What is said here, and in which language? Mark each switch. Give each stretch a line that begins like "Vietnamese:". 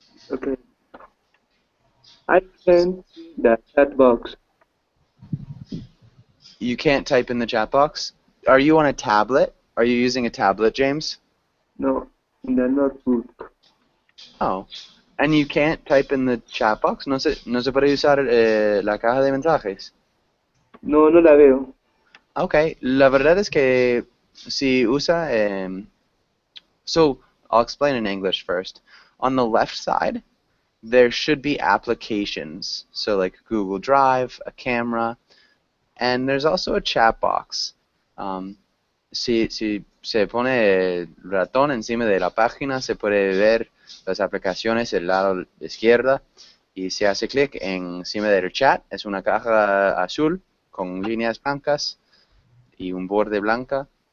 English: Okay. I can see the chat box. You can't type in the chat box? Are you on a tablet? Are you using a tablet, James? No, in the notebook. Oh. And you can't type in the chat box?
Spanish: No se puede usar la caja de mensajes. No, no la veo.
English: Okay,
Spanish: la verdad es que si usa,
English: so I'll explain in English first. On the left side, there should be applications, so like Google Drive, a camera, and there's also a chat box.
Spanish: Si se pone el ratón encima de la página, se puede ver las aplicaciones del lado izquierda y se hace clic encima del chat. Es una caja azul con líneas blancas y un borde blanca.